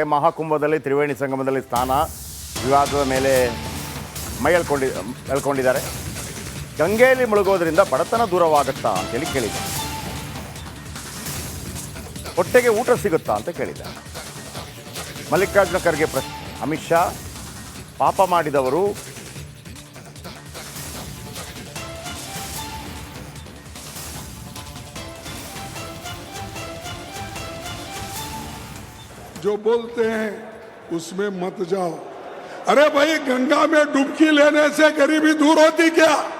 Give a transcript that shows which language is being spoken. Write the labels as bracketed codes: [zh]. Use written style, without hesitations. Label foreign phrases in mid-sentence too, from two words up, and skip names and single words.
[kn] ಮಹಾಕುಂಭದಲ್ಲಿ ತ್ರಿವೇಣಿ ಸಂಗಮದಲ್ಲಿ ಸ್ನಾನ ವಿವಾದದ ಮೇಲೆ ಮೈ ಎಳ್ಕೊಂಡಿದ್ದಾರೆ. ಗಂಗೆಯಲ್ಲಿ ಮುಳುಗೋದ್ರಿಂದ ಬಡತನ ದೂರವಾಗುತ್ತಾ ಅಂತೇಳಿ ಕೇಳಿದ್ದಾರೆ. ಹೊಟ್ಟೆಗೆ ಊಟ ಸಿಗುತ್ತಾ ಅಂತ ಕೇಳಿದ್ದಾರೆ. ಮಲ್ಲಿಕಾರ್ಜುನ ಖರ್ಗೆ ಪ್ರಶ್ನೆ. ಅಮಿತ್ ಶಾ, ಪಾಪ ಮಾಡಿದವರು [hi] जो बोलते हैं उसमें मत जाओ। अरे भाई, गंगा में डुबकी लेने से गरीबी दूर होती क्या?